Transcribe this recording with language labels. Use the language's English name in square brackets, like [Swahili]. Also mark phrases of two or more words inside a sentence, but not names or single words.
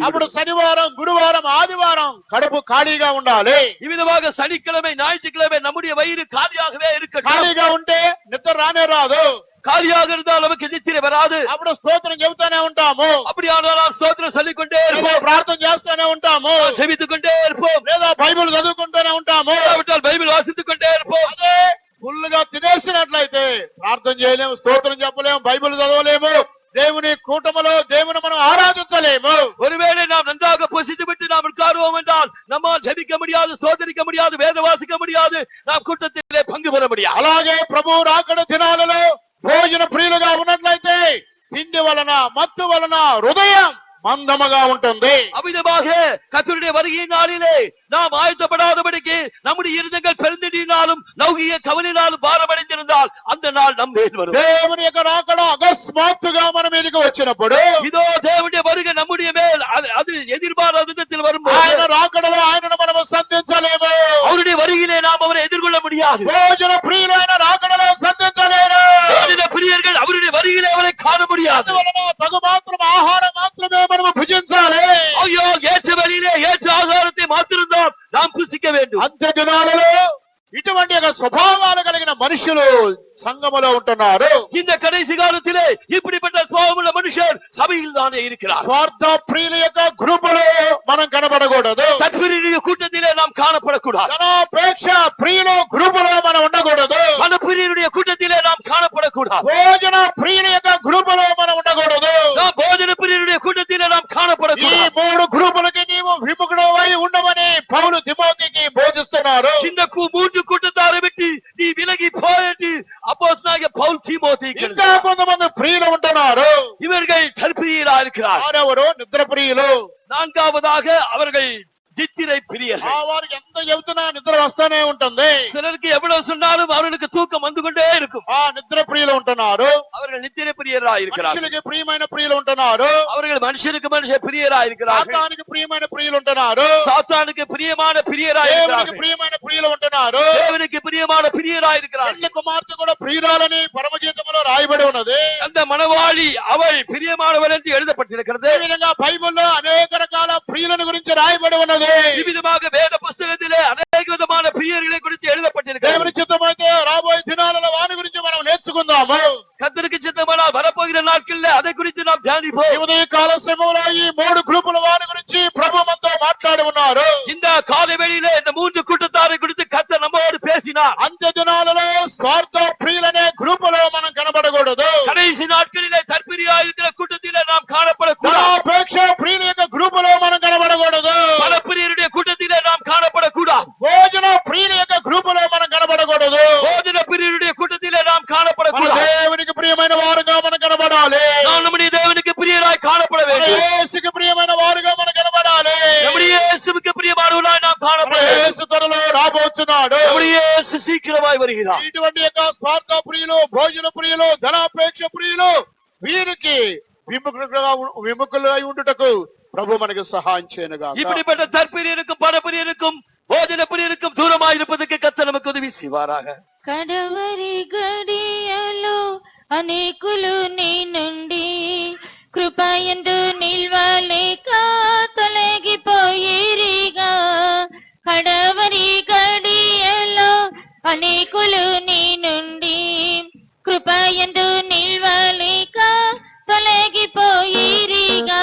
[Telugu] అప్పుడు శనివారం, గురువారం, ఆదివారం కడుపు ఖాళీగా ఉండాలి. [Tamil] இவ்விதமாக சனிக்கிழமை ஞாயிற்றுக்கிழமை நம்முடைய வயிறு காலியாகவே இருக்கட்டும். [Telugu] ఖాళీగా ఉంటే నిద్ర రానే రాదు. [Tamil] காலியாக இருந்தால் நமக்கு நித்திரை வராது. [Telugu] అప్పుడు స్తోత్రం చెబుతానే ఉంటాము, [Tamil] அப்படியானால் நாம் ஸ்தோத்திரம் சொல்லிக் கொண்டே [Telugu] లేదా [Tamil] இருப்போம், [Telugu] ప్రార్థన చేస్తూనే ఉంటాము, [Tamil] செபித்துக் கொண்டே இருப்போம், [Telugu] లేదా బైబిల్ చదువుకుంటూనే ఉంటాము. [Tamil] இல்லாவிட்டால் பைபிள் வாசித்துக் கொண்டே இருப்போம். [Telugu] అదే ఫుల్ గా తినేసినట్లయితే ప్రార్థన చేయలేము, స్తోత్రం చెప్పలేము, బైబిల్ చదవలేము, దేవుని కూటములో దేవుని మనం ఆరాధించలేము. [Tamil] ஒருவேளை நாம் நன்றாக புசித்து விட்டு நாம் உட்காருவோம் என்றால் நம்மால் ஜெபிக்க முடியாது, சோதரிக்க முடியாது, வேத வாசிக்க முடியாது, நாம் கூட்டத்திலே பங்கு பெற முடியாது. [Telugu] అలాగే ప్రభు రాకడ దినాలలో భోజన ప్రియులుగా ఉన్నట్లయితే తిండి వలన, మత్తు వలన హృదయం మందముగా ఉంటుంది. [Tamil] அவ்விதமாக கர்த்தருடைய வருகையின் நாளிலே நாம் ஆயத்தப்படாதபடிக்கு நம்முடைய இருதயங்கள் பெருந்தினாலும் லௌகிக கவலையினாலும் பாரமடைந்திருந்தால் அந்த நாள் நம் மேல் வரும். [Telugu] దేవుని యొక్క రాకడ అకస్మాత్తుగా మన మీదకి వచ్చినప్పుడు, [Tamil] இதோ தேவனுடைய வருகை நம்முடைய மேல் அது எதிர்பாராத விதத்தில் வரும்போது [Telugu] ఆయన రాకడలో ఆయనను మనము సంధించలేము. [Tamil] அவருடைய வருகையிலே நாம் அவரை எதிர்கொள்ள முடியாது. [Telugu] భోజన ప్రియులైన రాకడలో సంధించలేరు. [Tamil] தேவனுடைய பிரியர்கள் அவருடைய வருகையிலே அவரை காண முடியாது. [Telugu] అందువలన తగు మాత్రం ఆహారం మాత్రమే మనము భుజించాలి. [Tamil] ஐயோ, ஏற்ற வழியிலே ஏற்ற ஆகாரத்தை மாத்திருந்தால் நாம் புசிக்க வேண்டும். [Telugu] అంత్య దినాలలో ఇటువంటి ఒక స్వభావాలు కలిగిన మనుషులు సంఘములో ఉంటున్నారు. [Tamil] இந்த கடைசி காலத்திலே இப்படிப்பட்ட சுபாவமுள்ள மனுஷர் சபையில் தானே இருக்கிறார். [Telugu] స్వార్థ ప్రియుల యొక్క గ్రూపులో మనం కనబడకూడదు. [Tamil] சத்பிரியருடைய கூட்டத்திலே நாம் காணப்படக்கூடாது. [Telugu] ధనాపేక్ష ప్రియుల గ్రూపులో మనం ఉండకూడదు. [Tamil] மனப்பிரியருடைய கூட்டத்திலே நாம் காணப்படக்கூடாது. [Telugu] భోజన ప్రియుల యొక్క గ్రూపులో మనం ఉండకూడదు. [Tamil] நாம் போஜன பிரியருடைய கூட்டத்திலே நாம் [Telugu] ఈ [Tamil] காணப்படக்கூடாது. [Telugu] 3 గ్రూపులకి నీవు విముఖుడవై ఉండమని పౌలు తిమోతికి బోధిస్తున్నారు. [Tamil] இந்த மூன்று கூட்டத்தாரை விட்டு நீ விலகி போயிட்டு அப்போஸ்தலனாகிய பவுல் தீமோத்தேயுக்கு [Telugu] ఇంకా కొంతమంది ప్రియులు ఉంటున్నారు. [Tamil] இவர்கள் தற்பிரியராக இருக்கிறார். [Telugu] వారెవరు? నిద్ర ప్రియులు. [Tamil] நான்காவதாக அவர்கள் நித்திரை பிரியர்கள். [Telugu] వారికి ఎంత చెబుతున్నా నిద్ర వస్తూనే ఉంటుంది. [Tamil] சிலருக்கு எவ்வளவு சொன்னாலும் அவர்களுக்கு தூக்கம் வந்து கொண்டே இருக்கும். [Telugu] ఆ నిద్ర ప్రియులు ఉంటున్నారు. [Tamil] அவர்கள் நித்திரை பிரியராக இருக்கிறார்கள். [Telugu] మనుషులకి ప్రియమైన ప్రియులు ఉంటున్నారు. [Tamil] அவர்கள் மனுஷனுக்கு மனுஷன் பிரியராக இருக்கிறார்கள். [Telugu] సాతానికి ప్రియమైన ప్రియులు ఉంటున్నారు. [Tamil] சாத்தானுக்கு பிரியமான பிரியராக [Telugu] దేవునికి [Tamil] இருக்கிறார்கள். [Telugu] ప్రియమైన ప్రియులు ఉంటున్నారు. [Tamil] தேவனுக்கு பிரியமான பிரியராக இருக்கிறார்கள். [Telugu] పెళ్లి కుమార్తె కూడా ప్రియురాలని పరమగీతములో రాయబడి ఉన్నది. [Tamil] அந்த மணவாளி அவள் பிரியமானவள் என்று எழுதப்பட்டிருக்கிறது. [Telugu] ఈ విధంగా బైబిల్లో అనేక రకాల ప్రియులను గురించి రాయబడి ఉన్నది. [Tamil] இவ்விதமாக வேத புஸ்தகத்திலே அநேக விதமான பிரியர்களை குறித்து எழுதப்பட்டிருக்கிறது. [Telugu] దేవుని చిత్తమైతే రాబోయే దినాలలో వాని గురించి మనం నేర్చుకుందాము. [Tamil] கர்த்தருக்கு சித்தமானால் வரப்போகிற நாட்களில் அதை குறித்து நாம் தியானிப்போம். [Telugu] ఈ ఉదయ కాల సమయంలో ఈ 3 గ్రూపుల వారి గురించి ప్రభు మనతో మాట్లాడి ఉన్నారు. [Tamil] இந்த காலை வேளையிலே இந்த 3 கூட்டத்தாரை குறித்து கர்த்தர் நம்மோடு பேசினார். [Telugu] అంత్య దినాలలో స్వార్థ ప్రియులనే గ్రూపులో మనం కనబడకూడదు. [Tamil] கடைசி நாட்களிலே தற்பிரியாக இருக்கிற கூட்டத்திலே நாம் காணப்படக்கூடாது. [Telugu] ధనాపేక్ష ప్రియుల యొక్క గ్రూపులో మనం కనబడకూడదు. [Tamil] பலப்பிரியருடைய கூட்டத்திலே நாம் காணப்படக்கூடாது. [Telugu] భోజన ప్రియుల యొక్క గ్రూపులో మనం కనబడకూడదు. [Tamil] போஜன பிரியருடைய கூட்டத்திலே நாம் [Telugu] మన [Tamil] காணப்படக்கூடாது. [Telugu] దేవునికి ప్రియమైన వారుగా మనం కనబడాలి. [Tamil] நாம் நம்முடைய தேவனுக்கு பிரியராய் காணப்பட [Telugu] మన [Tamil] வேண்டும். [Telugu] యేసుకి ప్రియమైన వారుగా మనం కనబడాలి. వస్తున్నాడు. [Tamil] நம்முடைய இயேசு சீக்கிரமாய் வருகிறார். [Telugu] ఇటువంటి యొక్క స్వార్థ ప్రియులు, భోజన ప్రియులు, ధనాపేక్ష ప్రియులు వీరికి విముఖులై ఉండుటకు ప్రభు మనకు సహాయం చేయనుగా. [Tamil] இப்படிப்பட்ட தற்பிரியருக்கும் பணப்பிரியருக்கும் போஜன பிரியருக்கும் தூரமாய் இருப்பதற்கு கர்த்தர் நமக்கு ఉదவி செய்வாராக. [Telugu] కడవరి గడియలో అనేకులు నీ నుండి కృపయందు నిల్వలేక తొలగిపోయిరిగా. కడవరి గడియలో అనేకులు నీ నుండి కృపయందు నిల్వలేక తొలగిపోయిరిగా.